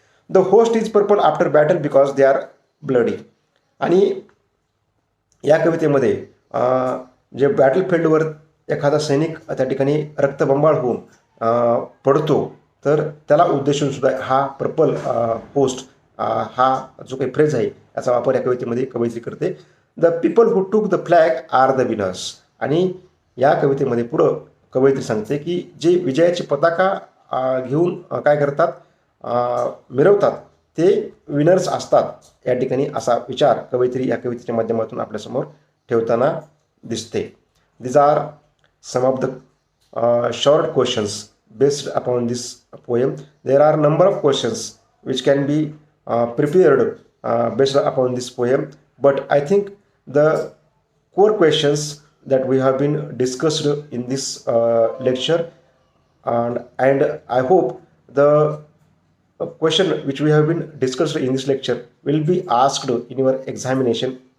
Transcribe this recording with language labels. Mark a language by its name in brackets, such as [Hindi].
[English] The host is purple after battle because they are bloody. [Marathi] आणि या कवितेमध्ये जे बॅटलफील्डवर एखादा सैनिक त्या ठिकाणी रक्तबंबाळ होऊन पडतो, तर त्याला उद्देशून सुद्धा हा पर्पल होस्ट हा जो काही फ्रेज आहे याचा वापर या कवितेमध्ये कवयित्री करते. [English] The people who took the flag are the winners. [Marathi] आणि या कवितेमध्ये पुढं कवयित्री सांगते की जे विजयाची पताका घेऊन काय करतात, मिरवतात, ते विनर्स असतात या ठिकाणी, असा विचार कवयित्री या कवितेच्या माध्यमातून आपल्यासमोर ठेवताना दिसते. [English] These are some of the short questions based upon this poem. There are number of questions which can be prepared based upon this poem, but I think the core questions that we have been discussed in this lecture, and I hope the question which we have been discussed in this lecture will be asked in your examination.